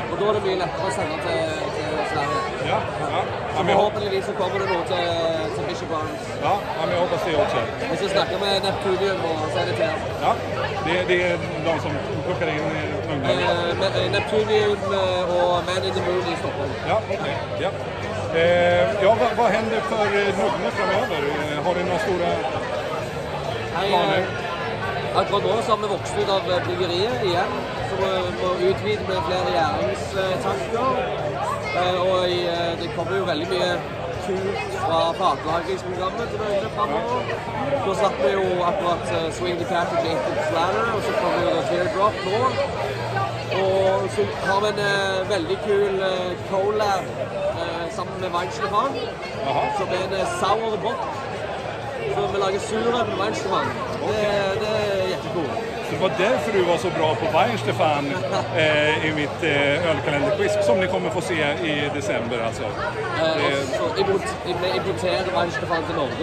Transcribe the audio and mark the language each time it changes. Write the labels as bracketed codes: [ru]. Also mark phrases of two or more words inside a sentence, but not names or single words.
[sv] Och då är det mycket lättare att sända till Sverige. Ja. Så förhoppningsvis så kommer det nog till Bishop Arms. Ja, men jag hoppas det också. Vi ska snacka med Neptunium och säga det till er. Ja, det är de som plockar in Nøgne. Neptunium och Man in the Moon i Stockholm. Ja, okej. Ja. Vad händer för Nøgne framöver? Har ni några stora planer? [no] Akkurat nå så har vi vokst ut av bryggeriet igjen, så vi må utvide med flere gjæringstanker. Og det kommer jo veldig mye kult fra fatlagringsprogrammet til Nøgne fremover. Da satt vi jo akkurat Swing the Cat og Jacob's Ladder, og så kommer jo Teardrop nå. Og så har vi en veldig kul collab sammen med Stefan, som er en [en] sour bock. [no] Så vi lager suröl med Weinstefan. [sv] Det är jättekul. Så det var därför du var så bra på Weinstefan i mitt ölkalenderquiz som ni kommer få se i december alltså. Vi importerar Weinstefan till Norge.